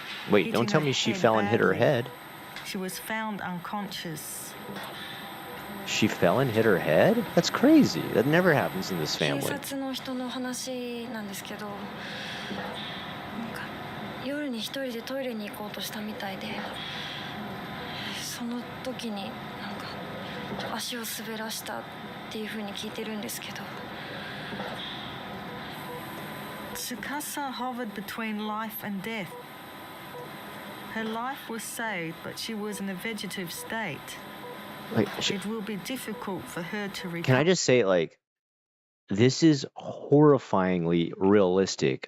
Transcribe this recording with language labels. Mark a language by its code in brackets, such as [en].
[en] Wait, don't tell me she fell and hit her head. She was found unconscious. She fell and hit her head? That's crazy. That never happens in this [ja] 警 [en] family. [ja] 察の人の話なんですけど、なんか夜に一人でトイレに行こうとしたみたいで、その時になんか足を滑らしたっていう風に聞いてるんですけど。 [en] Tsukasa hovered between life and death. Her life was saved, but she was in a vegetative state. Like, It will be difficult for her to recover. can I just say, like, this is horrifyingly realistic.